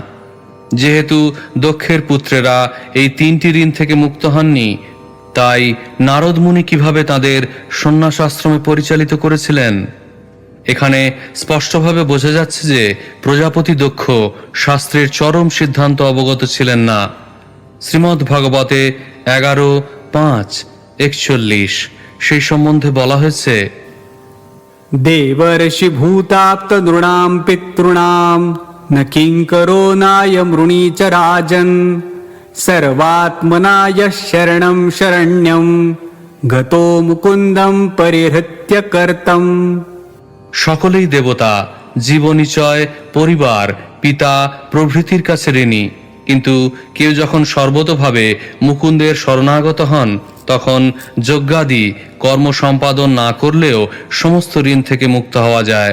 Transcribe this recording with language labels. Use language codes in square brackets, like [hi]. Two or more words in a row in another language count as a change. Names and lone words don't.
[bn] যেহেতু দক্ষের পুত্রেরা এই 3টি ঋণ থেকে মুক্ত হননি, তাই নারদ মুনি কিভাবে তাদের সন্ন্যাস আশ্রমে পরিচালিত করেছিলেন? এখানে স্পষ্টভাবে বোঝা যাচ্ছে যে প্রজাপতি দক্ষ শাস্ত্রের চরম সিদ্ধান্ত অবগত ছিলেন না। শ্রীমদ্ ভাগবতে 11:5-41 সেই সম্বন্ধে বলা হয়েছে, [sa] देवर्षि भूताप्त नृणां पितॄणां न किङ्करो नाय मृणी च राजन् सर्वात्मना यः शरणं शरण्यं गतो मुकुन्दं परिहृत्य कर्तम्। [bn] সকলেই দেবতা, জীবনিচয়, পরিবার, পিতা প্রভৃতির কাছে ঋণী, কিন্তু কেউ যখন সর্বতোভাবে মুকুন্দের শরণাগত হন তখন যজ্ঞাদি কর্ম সম্পাদন না করলেও সমস্ত ঋণ থেকে মুক্ত হওয়া যায়।